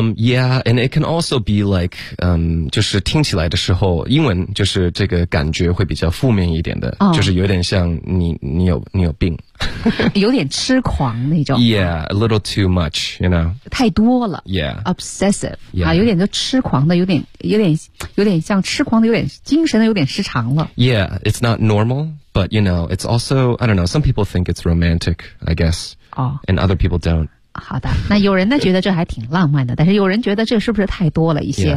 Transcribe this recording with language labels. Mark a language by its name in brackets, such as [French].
[English] Yeah, and it can also be like, [Chinese] 就是听起来的时候，英文就是这个感觉会比较负面一点的、 oh. 就是有点像你有病有点痴狂那种。 [English] Yeah, a little too much, you know. [Chinese] 太多了。 [English] Yeah. Obsessive. Yeah.、 [Chinese] 啊、有点就痴狂的，有点像痴狂的，有点精神的，有点失常了。 [English] Yeah, it's not normal, but you know, it's also, I don't know, some people think it's romantic, I guess. Oh. And other people don't. [Chinese] 好的，那有人呢觉得这还挺浪漫的，但是有人觉得这是不是太多了一些。